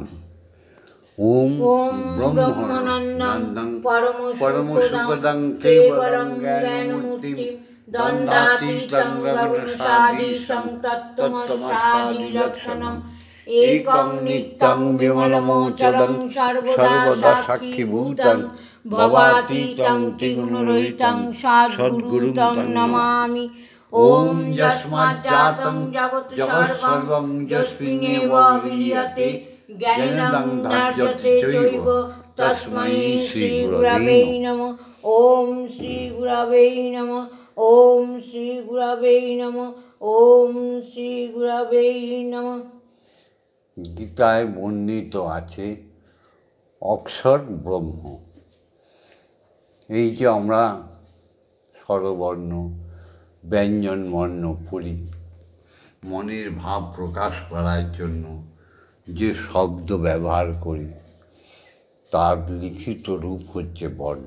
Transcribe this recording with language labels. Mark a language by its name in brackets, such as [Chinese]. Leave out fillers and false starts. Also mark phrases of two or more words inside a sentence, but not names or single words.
[Sanskrit] ওম ব্রহ্মানন্দং পরম সুখদং কেবলং জ্ঞানমূর্তিং দ্বন্দ্বাতীতং গগনসাদৃশং তত্ত্বমস্যাদিলক্ষণং একং নিত্যং বিমলমোচরং সর্বদা সাক্ষীভূতং ভবাতীতং ত্রিগুণরহিতং সদ্গুরুং তং নমামি। ওম যস্মাজ্জাतं জগৎ সর্বং যস্মিন্নেব বিলীয়তে জ্ঞানদং ধার্যতে চৈব তস্मै শ্রী গুরবে নমঃ। ওম শ্রী গুরবে নমঃ। ওম শ্রী গুরবে নমঃ। ওম শ্রী গুরবে নমঃ। [Bangla] গীতায় বর্ণিত আছে অক্ষর ব্রহ্ম, এই যে আমরা স্বরবর্ণ ব্যঞ্জনবর্ণ পড়ি, মনের ভাব প্রকাশ করার জন্য যে শব্দ ব্যবহার করি তার লিখিত রূপ হচ্ছে বর্ণ।